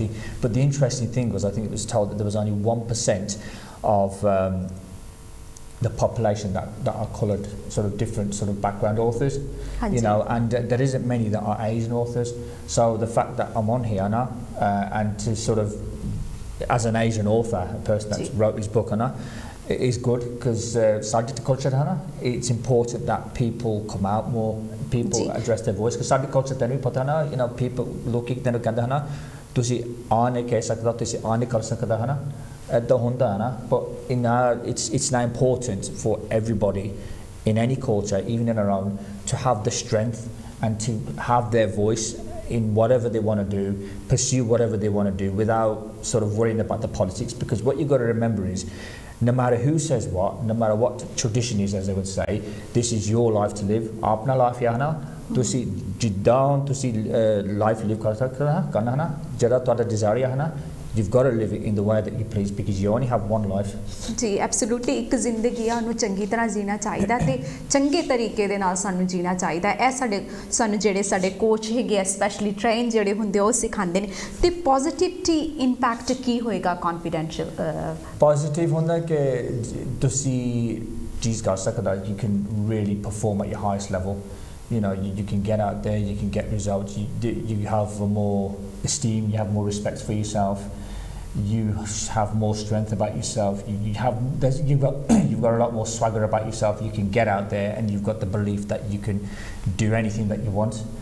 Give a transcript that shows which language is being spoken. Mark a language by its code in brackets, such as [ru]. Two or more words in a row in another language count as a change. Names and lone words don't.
[en] But the interesting thing was, I think it was told that there was only 1% of the population that are coloured, sort of different sort of background authors, you know, and there isn't many that are Asian authors. So the fact that I'm on here now and to sort of, as an Asian author, a person that's wrote this book, it is good because culture, it's important that people come out more, people address their voice, because [pa] ਸਾਡੀ culture ਤੈਨੂੰ ਪਤਾ ਨਾ, [en] you know, people [pa] ਲੋਗ ਏਕ ਤੈਨੂੰ ਕਹਿੰਦੇ ਹਨਾ ਤੁਸੀ ਆ ਨਹੀਂ ਕਹਿ ਸਕਦਾ, ਤੁਸੀ ਆ ਨਹੀਂ ਕਰ ਸਕਦਾ ਹੈ ਨਾ, ਐਦਾਂ ਹੁੰਦਾ ਹੈ ਨਾ, [en] but it's now important for everybody in any culture, even in our own, to have the strength and to have their voice in whatever they want to do, pursue whatever they want to do without sort of worrying about the politics, because what you've got to remember is no matter who says what, no matter what tradition is, as they would say, this is your life to live. [pa] ਅਪਣਾ life ਯਾਨਾ, ਤੁਸੀ ਜਿੱਦਾਂ, ਤੁਸੀ [en] life live [pa] ਕਰਨਾ ਹਨਾ, ਜਦਾ ਤੁਹਾਡਾ desire ਹਨਾ. [en] You've got to live it in the way that you please, because you only have one life. [pa] ਜੀ ਐਬਸੋਲਿਊਟਲੀ ਏਕ ਜ਼ਿੰਦਗੀ ਆ ਉਹਨੂੰ ਚੰਗੀ ਤਰ੍ਹਾਂ ਜੀਣਾ ਚਾਹੀਦਾ ਤੇ ਚੰਗੇ ਤਰੀਕੇ ਦੇ ਨਾਲ ਸਾਨੂੰ ਜੀਣਾ ਚਾਹੀਦਾ ਇਹ ਸਾਨੂੰ ਜਿਹੜੇ ਸਾਡੇ ਕੋਚ ਹੈਗੇ [en] specially train [pa] ਜਿਹੜੇ ਹੁੰਦੇ ਉਹ ਸਿਖਾਉਂਦੇ ਨੇ ਤੇ [en] positivity impact [pa] ਕੀ ਹੋਏਗਾ ਕੌਨਫੀਡੈਂਸ਼ੀਅਲ ਪੋਜ਼ਿਟਿਵ ਹੁੰਦਾ ਕਿ ਤੁਸੀਂ ਚੀਜ਼ ਕਰ ਸਕਦਾ, [en] you can really perform at your highest level. You know, you can get out there, you can get results, you have more esteem, you have more respect for yourself, you have more strength about yourself, you've got a lot more swagger about yourself, you can get out there and you've got the belief that you can do anything that you want.